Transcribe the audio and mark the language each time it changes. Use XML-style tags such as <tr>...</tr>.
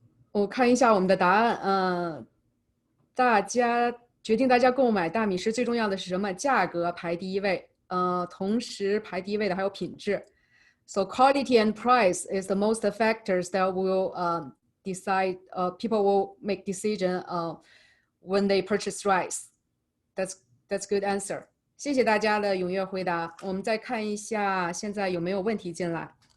<zh>我看一下我们的答案，决定大家购买大米时最重要的是什么？价格排第1位，同时排第1位的还有品质。</zh> <en>So quality and price is the most factors that will decide. People will make decision when they purchase rice. That's good answer.</en> <zh>谢谢大家的踊跃回答。我们再看一下现在有没有问题进来。</zh>